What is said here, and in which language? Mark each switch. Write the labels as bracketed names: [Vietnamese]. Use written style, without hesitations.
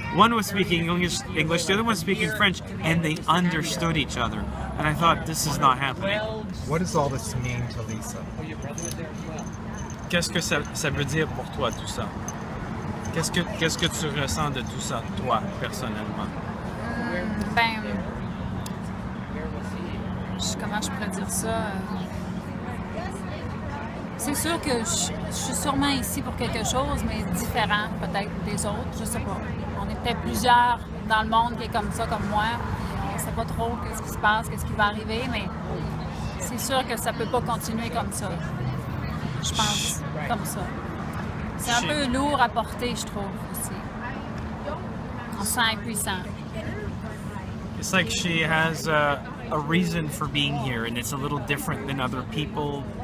[English] One was speaking English, the other one was speaking French, and they understood each other. And I thought, this is not happening. What does all this mean to Lisa? [French] Qu'est-ce que ça veut dire pour toi tout ça? Qu'est-ce que tu ressens de tout ça, toi, personnellement? Comment je pourrais dire ça? C'est sûr que je suis sûrement ici pour quelque chose, mais différent peut-être des autres, je sais pas. On est peut-être plusieurs dans le monde qui est comme ça, comme moi. On sait pas trop qu'est-ce qui se passe, qu'est-ce qui va arriver, mais c'est sûr que ça peut pas continuer comme ça. Je pense, comme ça. C'est un peu lourd à porter, je trouve, aussi. On se sent impuissant. [English] It's like she has a reason for being here, and it's a little different than other people